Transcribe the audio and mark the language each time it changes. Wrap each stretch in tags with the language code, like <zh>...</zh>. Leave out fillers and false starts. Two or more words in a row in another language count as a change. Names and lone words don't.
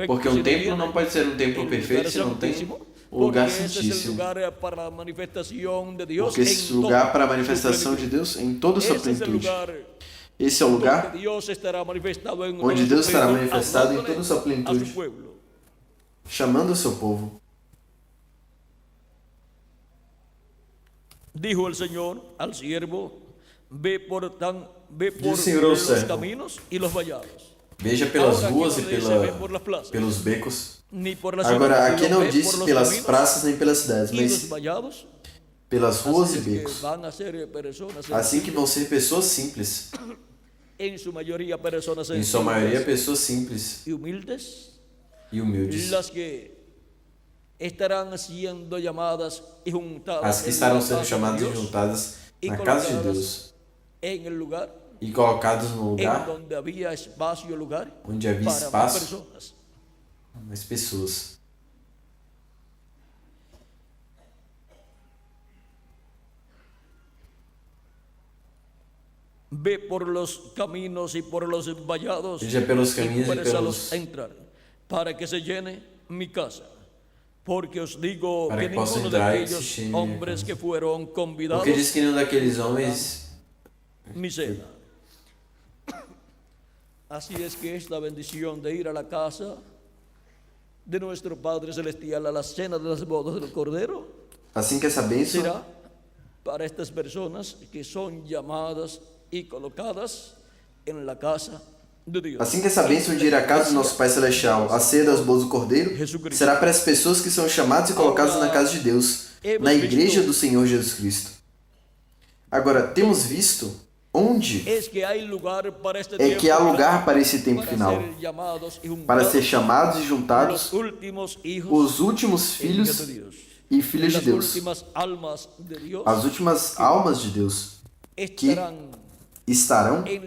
<pt>Porque um templo não pode ser um templo perfeito se não tem o lugar santíssimo. Porque esse lugar para a manifestação de Deus em toda a sua plenitude. Esse é o lugar onde Deus estará manifestado em toda a sua plenitude, chamando o seu povo.</pt> <es>Dijo el Señor al siervo: ve por los caminos y los vallados.</es> <pt>Veja pelas ruas e pelos becos. Agora, aqui não diz pelas praças nem pelas cidades, mas pelas ruas e becos. Assim que vão ser pessoas simples. Em sua maioria, pessoas simples e humildes. As que estarão sendo chamadas e juntadas na casa de Deus. E colocados no lugar onde havia espaço para mais pessoas.</pt> <es>Ve por los caminos y por los vallados,</es> <pt>veja pelos caminhos e pelos</pt> <es>entrar, para que se llene mi casa. Porque os digo para que ninguno de aquellos hombres que fueron convidados,</es> <pt>porque diz que nenhum daqueles homens</pt> <es>mi cena. Así es que esta bendición de ir a la casa de nuestro Padre Celestial, a la cena de las bodas del Cordero,</es> <pt>assim que essa bênção</pt> <es>será para estas personas que son llamadas y colocadas en la casa de Dios.</es> <pt>Assim que essa bênção de ir à casa do nosso Pai Celestial, a ceia das bodas do Cordeiro, será para as pessoas que são chamadas e colocadas na casa de Deus, na igreja do Senhor Jesus Cristo. Agora, temos visto onde é que há lugar para esse tempo final, para ser chamados e juntados os últimos filhos e filhas de Deus, as últimas almas de Deus, que estarão</pt>